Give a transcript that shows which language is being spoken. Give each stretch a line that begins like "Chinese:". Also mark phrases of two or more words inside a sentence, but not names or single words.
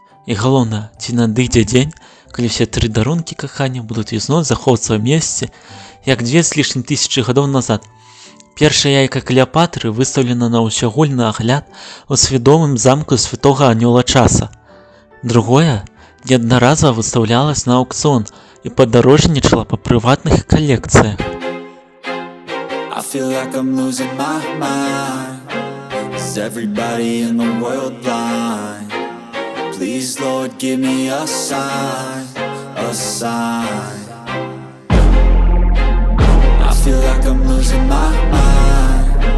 Belarusian: І галоўнае, ці надыдзе дзень, калі ўсе 3 дарункі кахання будуць ізноў захоўвацца ў месцы, як 2 з лішнім тысячы гадоў назад. Першае яйка Клеапатры выстаўлена на ўсеагульны агляд у свядомым замку святога анёла часа. Другое неаднаразова выстаўлялася на аўкцыён і падарожнічала па прыватных калекцыях.
English: I feel like I'm losing my mind. Is everybody in the world blind? Please, Lord, give me a sign, a sign. I feel like I'm losing my mind.